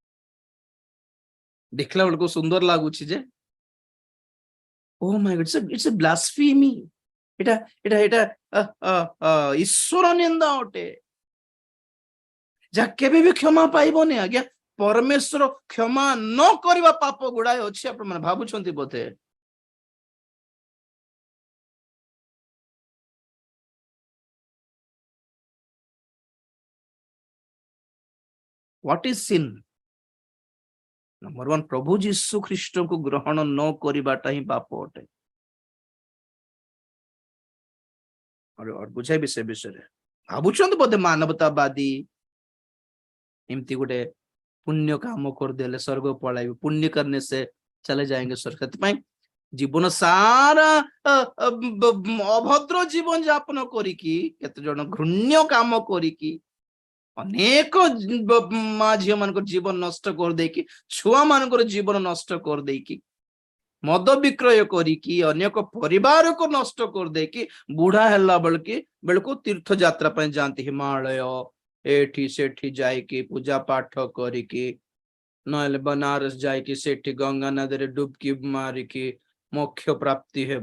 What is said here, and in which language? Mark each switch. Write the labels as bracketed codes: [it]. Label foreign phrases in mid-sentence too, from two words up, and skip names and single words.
[or] ଦେଖିଲା ବେଳକୁ ସୁନ୍ଦର ଲାଗୁଛି ଯେ, [en] oh my God, it's a blasphemy. [or] ଏଟା ଏଟା ଏଟା ଈଶ୍ୱର ନିନ୍ଦା ଅଟେ, ଯାହା କେବେ ବି କ୍ଷମା ପାଇବନି ଆଜ୍ଞା। ପରମେଶ୍ୱର କ୍ଷମା ନ କରିବା ପାପ ଗୁଡାଏ ଅଛି, ଆପଣ ମାନେ ଭାବୁଛନ୍ତି ବୋଧେ। [en] What is sin? [or] ନମ୍ବର 1, ପ୍ରଭୁ ଯୀଶୁ ଖ୍ରୀଷ୍ଟଙ୍କୁ ଗ୍ରହଣ ନ କରିବାଟା ହିଁ ପାପ ଅଟେ। ବୁଝାଇବି ସେ ବିଷୟରେ। ଭାବୁଛନ୍ତି ବୋଧେ ମାନବତାବାଦୀ ଏମିତି ଗୋଟେ ପୁଣ୍ୟ କାମ କରଦେଲେ ସ୍ୱର୍ଗ ପଳାଇବେ, [hi] पुण्य करने से चले जाएंगे स्वर्ग। [or] ସେଥିପାଇଁ ଜୀବନ ସାରା ଅଭଦ୍ର ଜୀବନ ଯାପନ କରିକି, କେତେ ଜଣ ଘୃଣ୍ୟ କାମ କରିକି, ଅନେକ ମା ଝିଅ ମାନଙ୍କର ଜୀବନ ନଷ୍ଟ କରିଦେଇକି, ଛୁଆ ମାନଙ୍କର ଜୀବନ ନଷ୍ଟ କରିଦେଇକି, ମଦ ବିକ୍ରୟ କରିକି, ଅନେକ ପରିବାରକୁ ନଷ୍ଟ କରିଦେଇକି, ବୁଢା ହେଲା ବେଳକୁ ତୀର୍ଥ ଯାତ୍ରା ପାଇଁ ଯାଆନ୍ତି ହିମାଳୟ, ଏଠି ସେଠି ଯାଇକି ପୂଜା ପାଠ କରିକି, ନହେଲେ ବନାରସ ଯାଇକି ସେଠି ଗଙ୍ଗା ନଦୀରେ ଡୁବକି ମାରିକି ମୋକ୍ଷ ପ୍ରାପ୍ତି ହେବ।